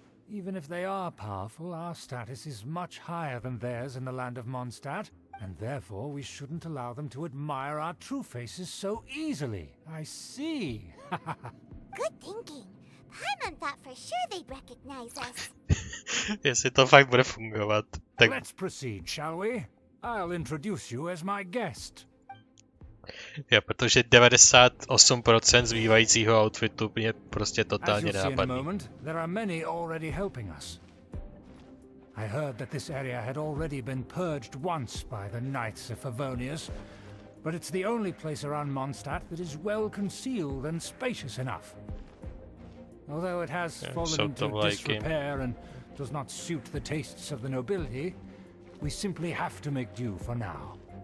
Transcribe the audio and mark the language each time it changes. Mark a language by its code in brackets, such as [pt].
[en] Even if they are powerful, our status is much higher than theirs in the land of Mondstadt, and therefore we shouldn't allow them to admire our true faces so easily. I see. Good thinking. Paimon thought for sure they'd recognize us. [cs] Jestli to fakt bude fungovat, tak... [en] Let's proceed, shall we? I'll introduce you as my guest. [cs] Jo, protože 98% zbývajícího outfitu je prostě totálně nápadný. [en] There are many already helping us. I heard that this area had already been purged once by the Knights of Favonius, but it's the only place around Mondstadt that is well concealed and spacious enough. Although it has fallen into disrepair and does not suit the tastes of the nobility, we simply have to make do for now.